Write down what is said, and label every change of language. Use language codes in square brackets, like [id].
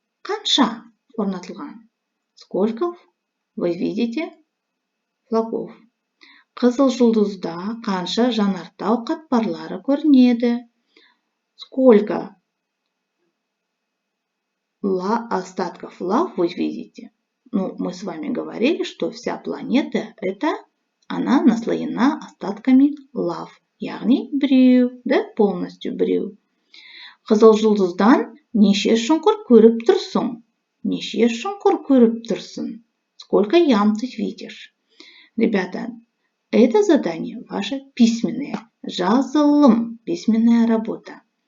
[kk] Қанша орнатылған? [ru] Сколько вы видите флагов? [kk] Қызыл жұлдызда қанша жанартау қатпарлары көрінеді? [ru] Сколько остатков лав вы видите? [kk] Ну, мы с вами [ru] говорили, что вся планета она наслоена остатками лав. [kk] Яғни біреу, да, полностью біреу. Қызыл жұлдыздан неше шұңқыр көріп тұрсың? Неше шұңқыр көріп тұрсың? [ru] Сколько ям ты видишь? Ребята, это задание ваше письменное. Жазылым, письменная работа.